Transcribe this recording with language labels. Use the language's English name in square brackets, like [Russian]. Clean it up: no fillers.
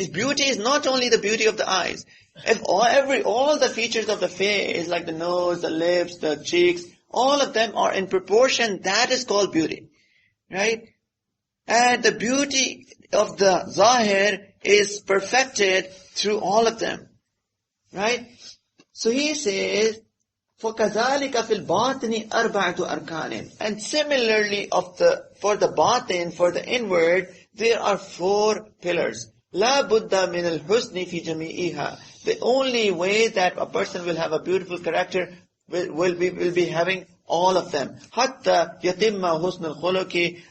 [English] Beauty is not only the beauty of the eyes. If all the features of the face, like the nose, the lips, the cheeks, all of them are in proportion, that is called beauty. Right? And the beauty of the zahir is perfected through all of them. Right? So he says, [Arabic] فَكَذَلِكَ فِي الْبَاطِنِ أَرْبَعَةُ أَرْكَانٍ. [English] And similarly for the batin, for the inward, there are 4 pillars. [Arabic] لَا بُدَّ مِنَ الْحُسْنِ فِي جَمِيعِهَا. [English] The only way that a person will have a beautiful character will be having all of them. [Arabic] حَتَّى يَتِمَّ حُسْنُ الْخُلُقِ.